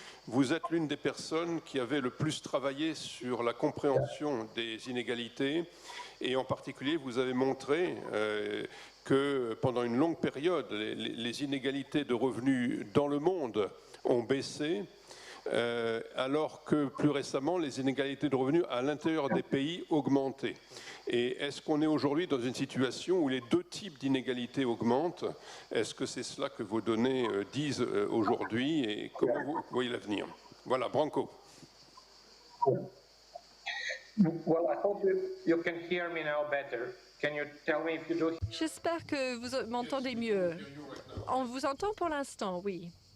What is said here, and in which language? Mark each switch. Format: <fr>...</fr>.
<fr>Vous êtes l'une des personnes qui avait le plus travaillé sur la compréhension des inégalités et en particulier vous avez montré que pendant une longue période les inégalités de revenus dans le monde ont baissé alors que plus récemment les inégalités de revenus à l'intérieur des pays augmentaient. Et est-ce qu'on est aujourd'hui dans une situation où les 2 types d'inégalités augmentent? Est-ce que c'est cela que vos données disent aujourd'hui et comment vous voyez l'avenir? Voilà, Branko.</fr> <en>Well, I hope you can hear me now better. Can you tell me if you do?</en> <fr>J'espère que vous m'entendez mieux. On vous entend pour l'instant, oui.</fr>